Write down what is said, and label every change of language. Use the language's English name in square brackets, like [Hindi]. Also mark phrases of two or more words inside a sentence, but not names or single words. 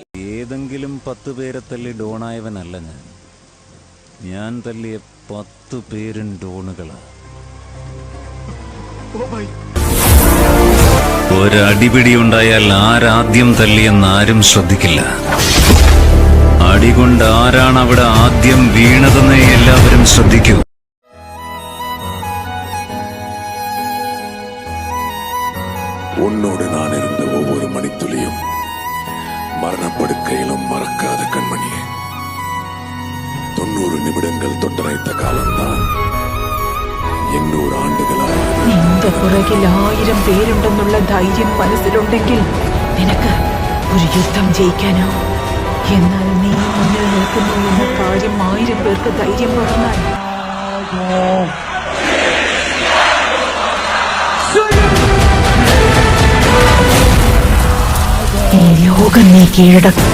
[Malayalam] ഏതെങ്കിലും 10 പേരെ തല്ലി ഡോണായവനല്ല ഞാൻ തല്ലിയ 10 പേരും ഡോണുകളാ. ഒരടിപിടി ഉണ്ടായാൽ ആരാദ്യം തല്ലിയെന്ന് ആരും ശ്രദ്ധിക്കില്ല. അടികൊണ്ട് ആരാണ് അവിടെ ആദ്യം വീണതെന്ന് എല്ലാവരും ശ്രദ്ധിക്കൂ. [Tamil] உன்னோடு நான் இருந்த ஒவ்வொரு மணித்துளியும் மரணப்படுக்கையிலும் மறக்காத கண்மணியே. 90 நிமிடங்கள் தொட்டரைத்த காலம்தான் 800 ആണ്ടുകളായി. [Malayalam] നിന്റെ പുറകിൽ 1000 പേരുണ്ടെന്നുള്ള ധൈര്യം മനസ്സിലുണ്ടെങ്കിൽ നിനക്ക് ഒരു യുദ്ധം ജയിക്കാനോ. എന്നാൽ നീ മുന്നിൽ നിൽക്കുന്നു എന്ന കാര്യം 1000 പേർക്ക് ധൈര്യം പകർന്നാൽ ഈ ലോകം നീ കീഴടക്കും.